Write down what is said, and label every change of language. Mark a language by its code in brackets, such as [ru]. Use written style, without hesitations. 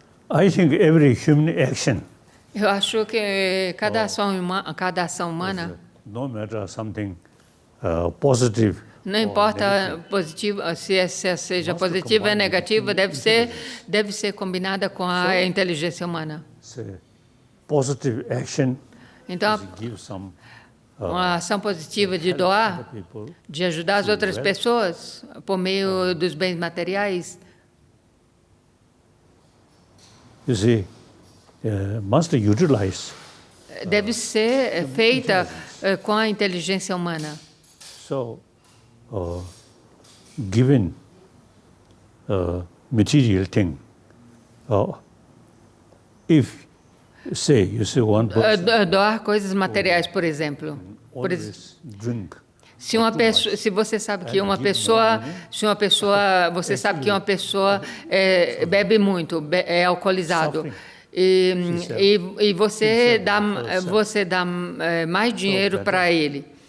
[en] I think every human action, [pt] Eu acho que cada ação humana, [en] no matter something positive, [pt] não importa se seja positiva ou negativa, deve ser combinada com a inteligência humana. [en] positive action, [pt] Então, [en] give some [pt] uma ação positiva de doar, de ajudar as outras pessoas por meio dos bens materiais, [en] you see, must utilize. [pt] deve ser feita com a inteligência humana. [en] So, given material thing, if say you see one person [pt] Doar coisas materiais, por exemplo. [en] always drink, [pt] Se você sabe que uma pessoa, você sabe que uma pessoa bebe muito, é alcoolizado, e você dá mais dinheiro para ele.